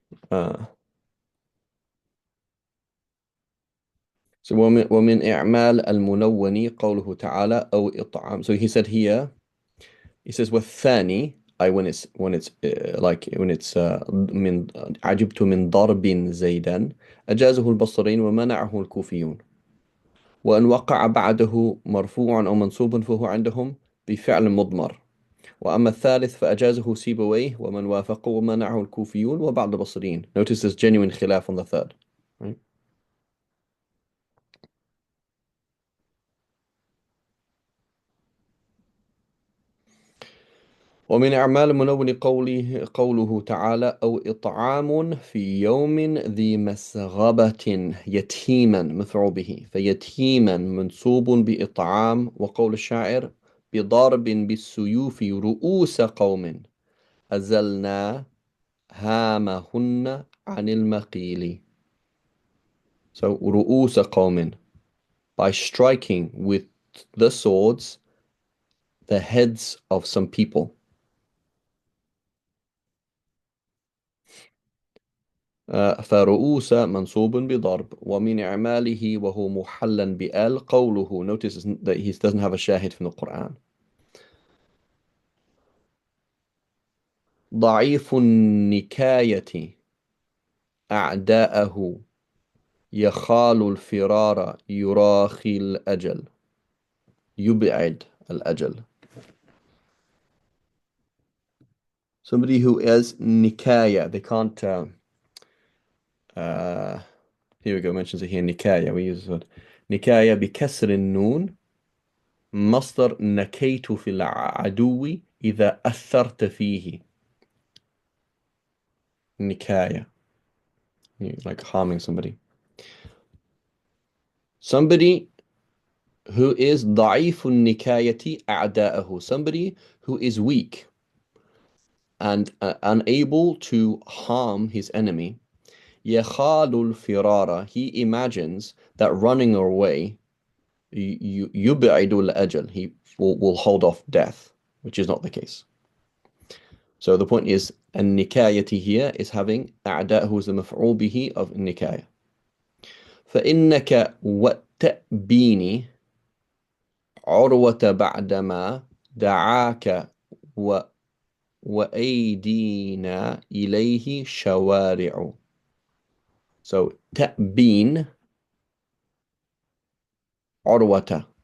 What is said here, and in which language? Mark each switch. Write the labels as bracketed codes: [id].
[en] Uh, so [ar] ومن إعمال المنون قوله تعالى أو إطعام. [en] So he said here, he says [ar] والثاني [en] I when it's like when it's [ar] من عجبت من ضرب زيدا أجازه البصريين ومنعه الكوفيون. وأن وقع بعده مرفوع أو منصوب فهو عندهم بفعل مضمر. وأما الثالث فأجازه سيبويه ومن وافقه ومنعه الكوفيون وبعض البصريين. [en] Notice there's genuine خلاف on the third. Right? [ar] ومن أعمال المنون قوله تعالى أو إطعام في يوم ذي مسغبة يتيما مفعول به فيتيما منصوب بإطعام. وقول الشاعر بضرب بالسيوف رؤوس قوم أزلنا هامهن عن المقيل. [en] So [ar] رؤوس قوم, [en] by striking with the swords the heads of some people. [ar] فرؤوس منصوب بضرب ومن إعماله وهو محلا بآل قوله. [en] Notice that he doesn't have a shahid from the Quran. [ar] ضعيف النكاية أعداءه يخال الفرار يراخي الأجل يبعد الأجل. [en] Somebody who is nikaya, they can't uh, here we go, mentions it here nikaya, we use it nikaya [ar] بكسر النون مصدر نكيت في العدو إذا أثرت فيه. [en] Nikaya, like harming somebody. Somebody who is [ar] ضعيف النكاية أعداءه, [en] somebody who is weak and unable to harm his enemy. [ar] يخال الفرار, [en] he imagines that running away [ar] يبعد الأجل, [en] he will hold off death, which is not the case. So the point is, النكاية here is having أعداء, who is the مفعول به of النكاية. [ar] فإنك وتأبيني عروة بعدما دعاك و وأيدينا إليه شوارع. [en] So [ar] تأبين عروة.